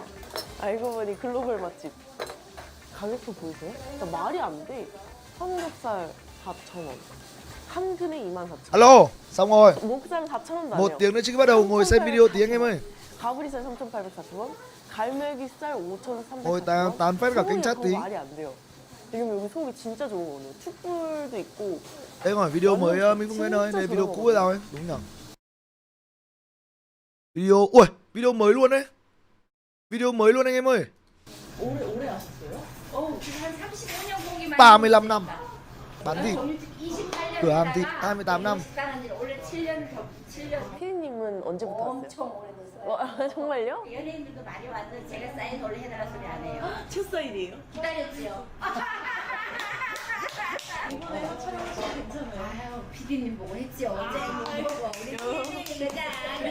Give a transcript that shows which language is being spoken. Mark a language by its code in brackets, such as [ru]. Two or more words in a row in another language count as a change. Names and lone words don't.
[ko] 알고 보니 글로벌 맛집. 가격표 보이세요? 진짜 말이 안 돼. 삼겹살 4,000원. 한 근에 24,000원. [vi] Alo, xong rồi. [ko] 목살 4,000원도 안 해요. [vi] 1 tiếng nữa trước khi bắt đầu ngồi xem video tí anh em ơi. [ko] 가브리살 3,840원. 갈매기살 5,340원. [vi] Ôi tán phép cả kênh chat tí. [ko] 말이 안 돼요. 지금 여기 속이 진짜 좋은 거네요. 툭불도 있고. [vi] Đây không phải video mới mình không nói đây video cũ rồi. Đúng nhỉ? Video, ui, video mới luôn đấy. Video mới luôn anh em ơi. [ko] 오래 하셨어요? 한 35년 고기만 [vi] 35 năm bán thịt. [ko] 28년 [vi] cửa hàng thịt 28 năm. [ko] 원래 7년. 피디님은 언제부터 왔어요? 엄청 오래됐어요. 정말요? 연예인들도 많이 왔는데 제가 사인 원래 해달라 소리 안 해요. 첫 사인이에요? 기다렸지요. 이번에 촬영 피디님 보고 했지 어제 이거 보고 우리 피디님 가자.